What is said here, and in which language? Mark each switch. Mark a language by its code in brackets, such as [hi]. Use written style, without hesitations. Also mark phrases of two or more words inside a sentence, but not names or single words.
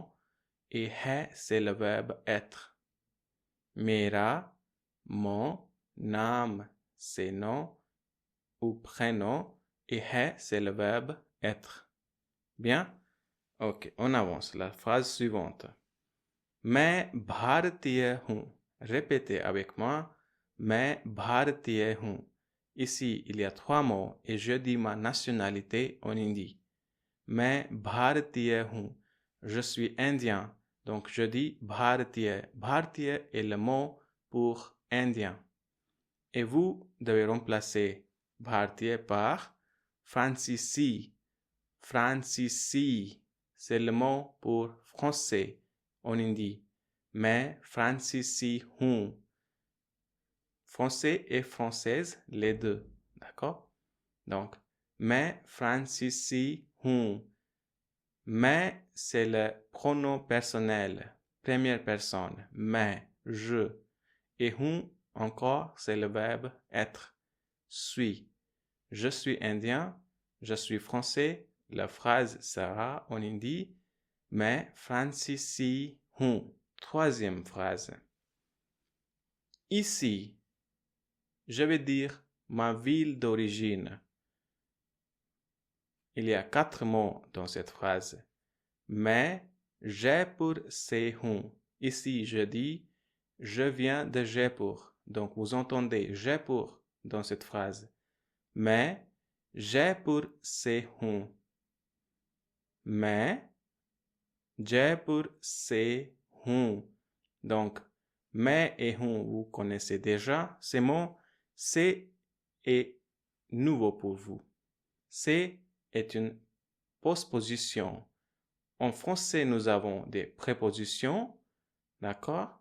[fr] Et hai, c'est le verbe être. Mera, mon. Naam, c'est nom ou prénom. Et hai, c'est le verbe être. Bien? Ok, on avance. La phrase suivante. [hi] मैं भारतीय हूँ. [fr] Répétez avec moi. [hi] मैं भारतीय हूँ. [fr] Ici, il y a 3 mots et je dis ma nationalité en hindi. [hi] मैं भारतीय हूँ. [fr] Je suis indien. Donc, je dis भारतीय. भारतीय est le mot pour indien. Et vous devez remplacer भारतीय par francici. Francici, c'est le mot pour français en hindi. [hi] मैं francici हूँ. [fr] Français et française, les deux. D'accord? Donc, [hi] मैं francici हूँ. मैं, [fr] c'est le pronom personnel, première personne. मैं, je. Et हूँ, encore, c'est le verbe être. Suis. Je suis indien. Je suis français. La phrase sera en hindi. [hi] मैं francici हूँ. [fr] Troisième phrase. Ici, je vais dire ma ville d'origine. Il y a 4 mots dans cette phrase. [hi] मैं जयपुर से हूँ. [fr] Ici, je dis je viens de Jaipur. Donc, vous entendez Jaipur dans cette phrase. [hi] मैं जयपुर से हूँ. मैं जयपुर से हूँ. [fr] Donc, मैं et हूँ, vous connaissez déjà ces mots. C'est est nouveau pour vous. C'est est une postposition. En français, nous avons des prépositions, d'accord?